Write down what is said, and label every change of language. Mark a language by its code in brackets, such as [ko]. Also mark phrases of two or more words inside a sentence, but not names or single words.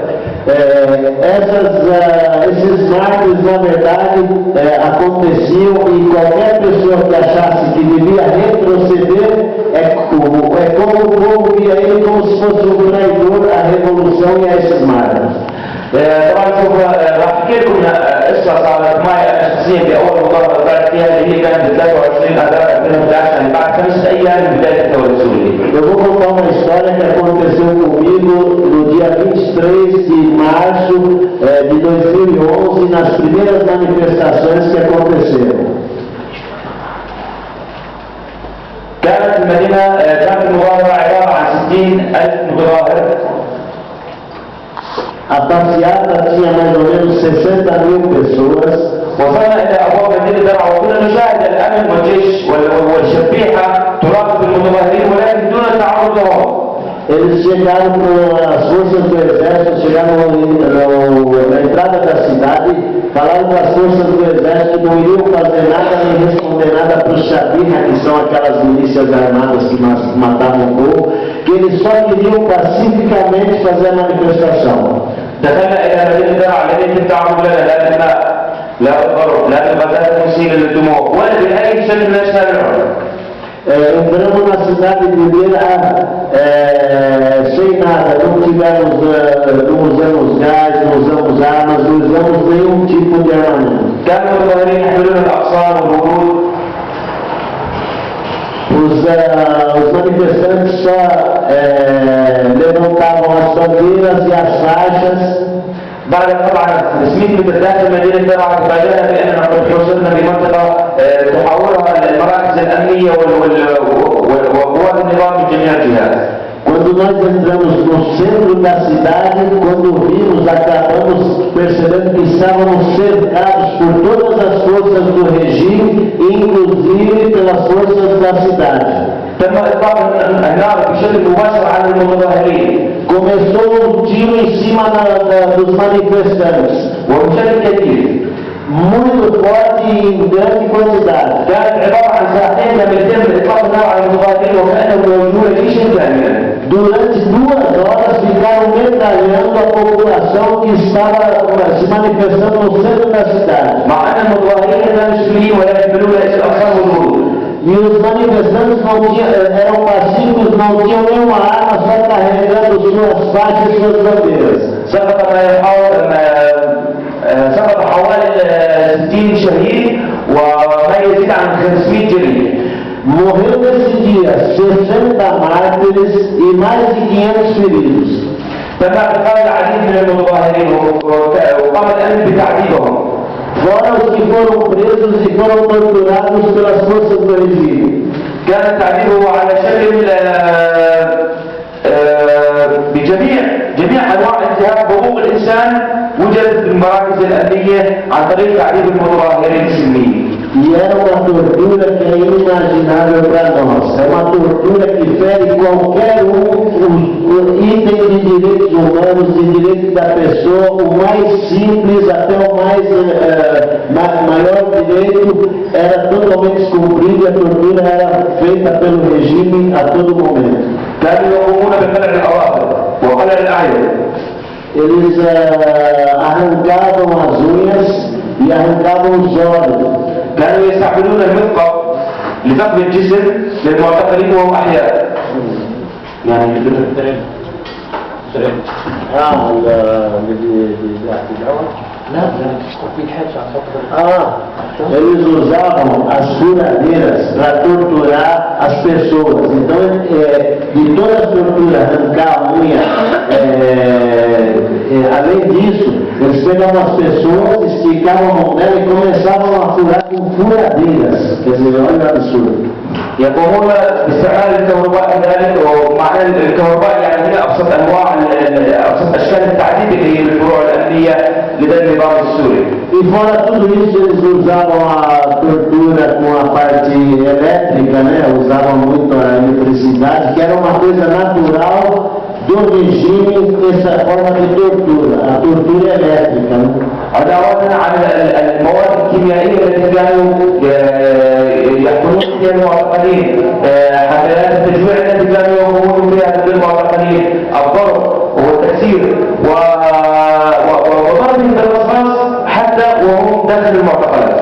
[pt] Esses mártires, na verdade, aconteciam e qualquer pessoa que achasse que devia retroceder é como o povo via ele como se fosse um traidor à revolução e a esses mártires. [ar] طبعا سوف راح احكي لكم قصه صارت معي انا شخصيا باول مظاهره طلعت فيها اللي هي كانت ب 23 اذار 2011 يعني بعد 5 ايام من بدايه الثوره السوريه. [pt] Eu vou contar uma história que aconteceu comigo no dia 23 de março de 2011, nas primeiras manifestações que aconteceram. [ar] كانت المظاهره عباره عن 60,000 متظاهر. [pt] A passeata tinha mais ou menos 60.000 pessoas. [ar] وصلنا الى ابواب مدينه درعا وكنا نشاهد الامن والجيش والشبيحه تراقب المتظاهرين ولكن دون التعرض لهم. [pt] Eles chegaram com as forças do exército, chegaram na entrada da cidade, falaram com as forças do exército que não iriam fazer nada nem responder nada para os Shabina, que são aquelas milícias armadas que matavam o povo, que eles só queriam pacificamente fazer a manifestação. [ar] دخلنا الى مدينه درعا التي يتم التعرض لنا لا دماء لا ضرب لا غازات مسيله للدموع ولا باي شكل من اشكال العنف. [pt] Entramos na cidade de Beira sem nada, não usamos gás, não usamos armas, não usamos nenhum tipo de armamento. [ar] كانوا المتظاهرين يحملون الاقصار والورود. [pt] Os manifestantes só levantavam as bandeiras e as faixas. [ar] بعد طبعا 500 متر داخل مدينه درعا تفاجأنا باننا قد وصلنا بمنطقه تحاورها المراكز الامنيه وقوات النظام من جميع الجهات. [pt] Quando nós entramos no centro da cidade, quando vimos, acabamos percebendo que estávamos cercados por todas as forças do regime, inclusive pelas forças da cidade. [ar] تم اطلاق النار بشكل مباشر على المتظاهرين. [pt] Começou um tiro em cima dos manifestantes. [ar] وبشكل كثير. [pt] Muito forte e em grande quantidade. [ar] كانت عباره عن ساعتين لم يتم اطلاق النار على المتظاهرين وكانه موجود جيشا كاملا. [pt] Durante 2 horas ficaram metralhando a população que estava se manifestando no centro da cidade. [ar] مع ان المتظاهرين كانوا مسلمين ولا يحملون الا الاقصار والورود. [pt] E os manifestantes eram pacíficos, não tinham nenhuma arma, só carregando suas faixas e suas bandeiras. [ar] سقط حوالي 60 شهيد وما يزيد عن 500 جريح. [pt] Morreu nesse dia 60 mártires e mais de 500 feridos. [ar] تم اعتقال العديد من المتظاهرين وقام الامن بتعذيبهم. [pt] Fora os que foram presos e foram torturados pelas forças do regime. [ar] كان التعذيب هو على شكل بجميع انواع انتهاك حقوق الانسان وجدت في المراكز الامنيه عن طريق تعذيب المتظاهرين السلميين. [pt] E era uma tortura que é inimaginável para nós. É uma tortura que fere qualquer item de direitos humanos, de direitos da pessoa, o mais simples até o maior direito era totalmente descumprido e a tortura era feita pelo regime a todo momento. [ar] كانوا يقومون بقلع الاظافر وقلع الاعين. [pt] Eles arrancavam as unhas e arrancavam os olhos. [ar] كانوا يستعملون المثقب لثقب الجسم للمعتقلين وهم احياء. يعني [pt] Eles usavam as furadeiras para torturar as pessoas. Então, de toda a tortura, arrancar a unha, além disso, eles pegavam as pessoas, esticavam a mão dela e começavam a furar com furadeiras. Quer dizer, olha o absurdo. [ar] يقومون باستعمال الكهرباء كذلك، ومعنى الكهرباء يعني هي ابسط انواع ابسط اشكال التعذيب اللي هي الفروع الامنيه لدى النظام السوري. [pt] E fora tudo isso, eles usavam a tortura com a parte elétrica, né? Usavam muito a eletricidade, que era uma coisa natural do regime, essa forma de tortura, a tortura elétrica. Né? [ar] علاوة على المواد الكيميائية التي كانوا يحكمون فيها المعتقلين، حملات التجويع التي كانوا يقومون بها للمعتقلين، الضرب والتكسير وضربهم بالرصاص حتى وهم داخل المعتقلات.